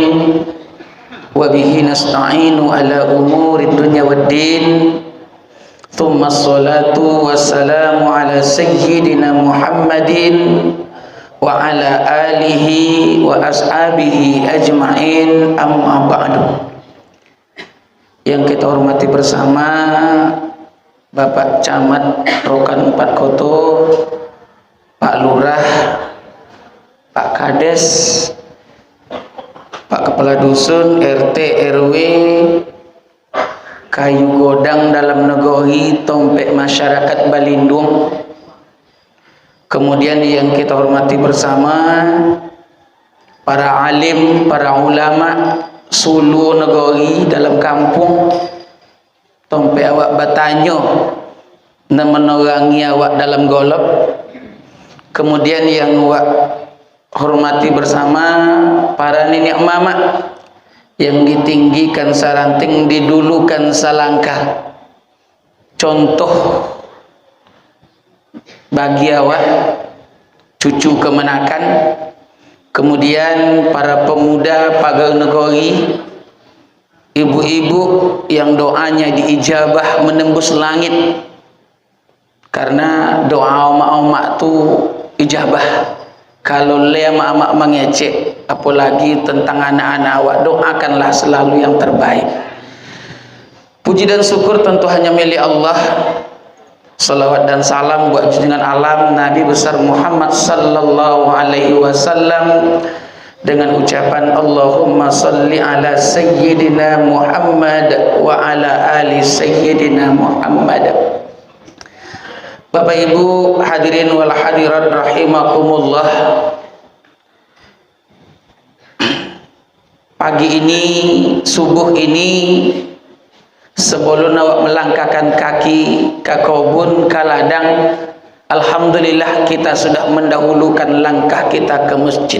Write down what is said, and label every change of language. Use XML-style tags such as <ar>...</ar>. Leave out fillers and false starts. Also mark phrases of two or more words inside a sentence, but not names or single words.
<ar>وبه نستعين على أمور الدنيا والدين. ثم الصلاة والسلام على سيدنا محمد وعلى آله وأصحابه أجمعين، أما بعد.</ar> <id>Yang kita hormati bersama Bapak Camat Rokan 4 Koto, Pak Lurah, Pak Kades, Pak Kepala Dusun, RT, RW, Kayu Godang dalam Negohi, Tompek Masyarakat Balindung. Kemudian yang kita hormati bersama para alim, para ulama Sulu Negohi dalam kampung, Tompek awak Batanyo menerangi awak dalam golop. Kemudian yang awak hormati bersama para nenek mama yang ditinggikan saranting, didulukan salangkah, contoh bagi awak cucu kemenakan. Kemudian para pemuda pagar negeri, ibu-ibu yang doanya diijabah menembus langit, karena doa omak-omak tu ijabah. Kalau le mak-mak mengecek, apalagi tentang anak-anak awak, doakanlah selalu yang terbaik. Puji dan syukur tentu hanya milik Allah. Salawat dan salam buat junjungan alam Nabi besar Muhammad</id> <ar>صلى الله عليه وسلم,</ar> <id>dengan ucapan</id> <ar>اللهم صل على سيدنا محمد وعلى آل سيدنا محمد</ar> <id>wa ala ali sayyidina Muhammad. Bapak Ibu</id> <ar>الحاضرين والحاضرات رحمكم الله.</ar> <id>Pagi ini, subuh ini, sebelum awak melangkahkan kaki ke kebun, ke ladang, alhamdulillah kita sudah mendahulukan langkah kita ke masjid.</id>